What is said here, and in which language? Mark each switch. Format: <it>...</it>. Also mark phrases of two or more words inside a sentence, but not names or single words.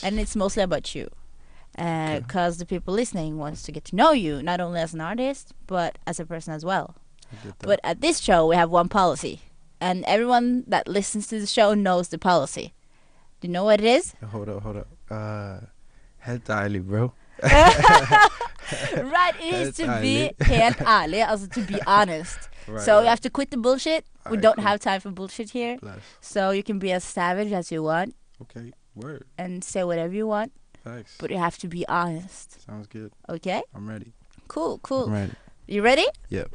<en>And it's mostly about you. Because the people listening wants to get to know you, not only as an artist, but as a person as well. But at this show, we have one policy. And everyone that listens to the show knows the policy. Do you know what it is? Hold up.</en> <no>Helt Ærlig, bro.</no> <en>Right, it is to be</en> <no>helt ærlig,</no> <en>also to be honest. Right, so you have to quit the bullshit. We don't have time for bullshit here. Bless. So you can be as savage as you want. Okay, word. And say whatever you want. Thanks. But you have to be honest. Sounds good. Okay? I'm ready. Cool. I'm ready. You ready? Yep.</en>